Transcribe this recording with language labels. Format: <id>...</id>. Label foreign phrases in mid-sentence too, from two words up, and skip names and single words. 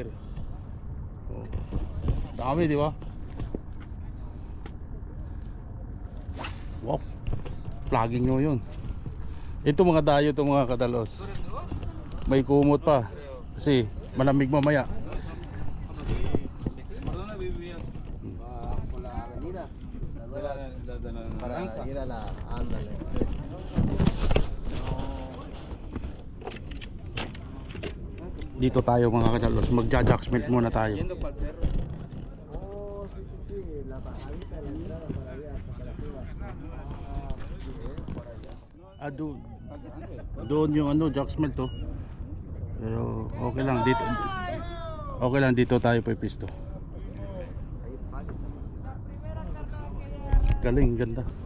<tl>Oh, dami, di ba? Wow, plugging nyo yun. Ito mga dayo to mga kadalos. May kumot pa kasi malamig mamaya.</tl> <es>¿Por dónde vivías? Por la avenida, De la para naranja. ir a la... Ándale.</es> <tl>Dito tayo mga kadalos, magja-jack smelt muna tayo.</tl> <es>Yendo para el cerro. Oh, sí, la bajadita de la entrada para allá, hasta la arriba.</es> <tl>Ah, doon yung ano, jack smelt to. Pero okay lang dito. Okay lang dito tayo pipisto. Galing, ganda.</tl>